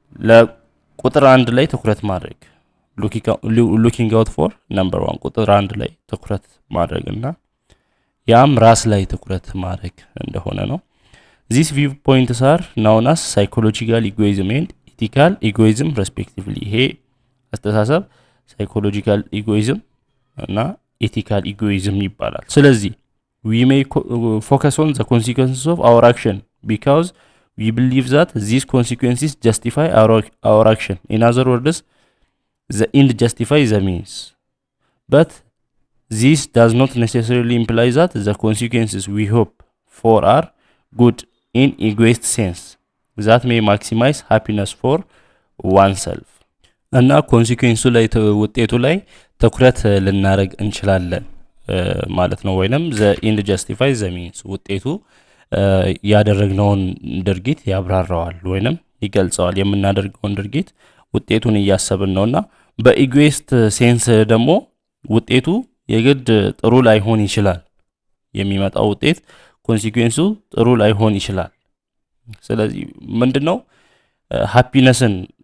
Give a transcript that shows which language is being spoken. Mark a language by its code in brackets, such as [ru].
[am] ለቁጥር 1 ላይ ትኩረት ማድረግ [en] looking out for number one [am] ቁጥር 1 ላይ ትኩረት ማድረግና ያም ራስ ላይ ትኩረት ማድረግ እንደሆነ ነው። [en] These viewpoints are known as psychological egoism and ethical egoism respectively. [am] ይሄ አስተሳሰብ [en] psychological egoism እና ethical egoism [am] ይባላል። ስለዚህ [en] we may focus on the consequences of our action because we believe that these consequences justify our action. In other words, the end justifies the means. But this does not necessarily imply that the consequences we hope for are good in egoist sense that may maximize happiness for oneself. [am] እና ኮንሲኩዌንሱ ላይ ውጤቱ ላይ ትኩረት ልናረግ እንችላለን ማለት ነው ወይንም [en] the end justifies the means [am] ውጤቱ ያደረግነውን ድርጊት ያብራራዋል ወይንም ይገልጸዋል የምናደርገውን ድርጊት ውጤቱን እያሰብን ነውና በኢጎይስት ሴንስ ደግሞ ውጤቱ የግድ ጥሩ ላይሆን ይችላል የሚመጣው ውጤት ኮንሲኩዌንሱ ጥሩ ላይሆን ይችላል። ስለዚህ ምንድነው ሃፒነስን